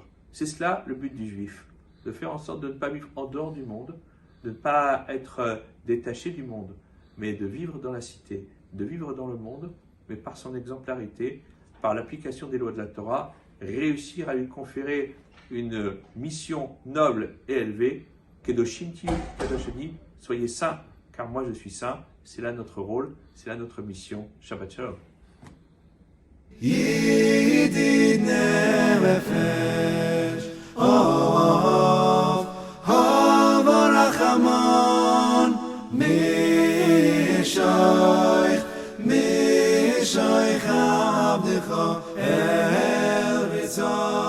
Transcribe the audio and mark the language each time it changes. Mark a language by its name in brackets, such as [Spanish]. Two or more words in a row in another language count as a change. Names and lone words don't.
[French] C'est cela le but du Juif, de faire en sorte de ne pas vivre en dehors du monde, de ne pas être détaché du monde, mais de vivre dans la cité, de vivre dans le monde, mais par son exemplarité, par l'application des lois de la Torah, réussir à lui conférer une mission noble et élevée, [Hebrew] קדושים תהיו קדושני, [French] soyez saints, car moi je suis saint. C'est là notre rôle, c'est là notre mission. [Hebrew] שבת שלום. ידיד נפש אוהב הרחמן משייך עבדך אל רצון